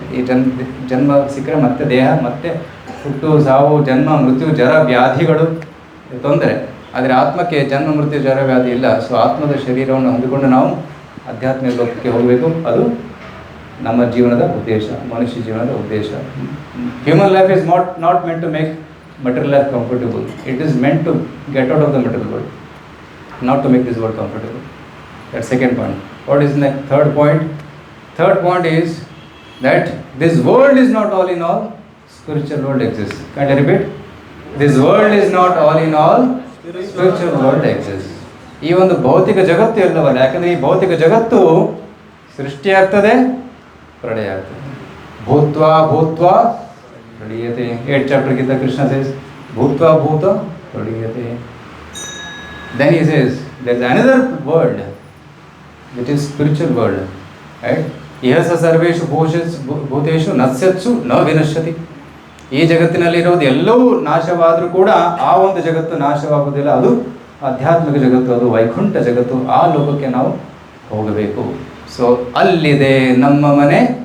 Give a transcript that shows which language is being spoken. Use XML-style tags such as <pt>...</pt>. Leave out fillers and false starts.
<kn>ಈ ಜನ್ಮ ಸಿಕ್ಕರೆ ಮತ್ತೆ ದೇಹ, ಮತ್ತೆ ಹುಟ್ಟು ಸಾವು, ಜನ್ಮ ಮೃತ್ಯು, ಜರ ವ್ಯಾಧಿಗಳು ತೊಂದರೆ. ಆದರೆ ಆತ್ಮಕ್ಕೆ ಜನ್ಮ ಮೃತ್ಯು ಜರ ವ್ಯಾಧಿ ಇಲ್ಲ. ಸೊ ಆತ್ಮದ ಶರೀರವನ್ನು ಹೊಂದಿಕೊಂಡು ನಾವು ಆಧ್ಯಾತ್ಮಿಕ ಲೋಕಕ್ಕೆ ಹೋಗಬೇಕು. ಅದು ನಮ್ಮ ಜೀವನದ ಉದ್ದೇಶ, ಮನುಷ್ಯ ಜೀವನದ ಉದ್ದೇಶ.</kn> <en>Human life is not meant to make material life comfortable. It is meant to get out of the material world, not to make this world comfortable. That's second point. What is the third point? Third point is that this world is not all in all, spiritual world exists. Can I repeat? This world is not all in all, spiritual world exists.</en> <kn>ಈ ಒಂದು ಭೌತಿಕ ಜಗತ್ತು ಎಲ್ಲವಲ್ಲ, ಯಾಕಂದರೆ ಈ ಭೌತಿಕ ಜಗತ್ತು ಸೃಷ್ಟಿಯಾಗ್ತದೆ, ಪ್ರಳಯ ಆಗ್ತದೆ.</kn> <sa>ಭೂತ್ವಾ ಭೂತ್ವಾ ಪ್ರಳೀಯತೆ.</sa> <en>8th chapter Gita, Krishna says,</en> <sa>ಭೂತ್ವಾ ಭೂತ ಪ್ರಳೀಯತೆ.</sa> <en>Then he says, there is another world, which is spiritual world. Right?</en> <sa>ಇಹಸ ಸರ್ವೇಷು ಭೂತೇಷು ನಶ್ಯತ್ಸು ನ ವಿನಶ್ಯತಿ.</sa> <kn>ಈ ಜಗತ್ತಿನಲ್ಲಿರೋದು ಎಲ್ಲವೂ ನಾಶವಾದರೂ ಕೂಡ ಆ ಒಂದು ಜಗತ್ತು ನಾಶವಾಗುವುದಿಲ್ಲ. ಅದು ಆಧ್ಯಾತ್ಮಿಕ ಜಗತ್ತು, ಅದು ವೈಕುಂಠ ಜಗತ್ತು. ಆ ಲೋಕಕ್ಕೆ ನಾವು ಹೋಗಬೇಕು. ಸೊ ಅಲ್ಲಿದೆ ನಮ್ಮ ಮನೆ.</kn>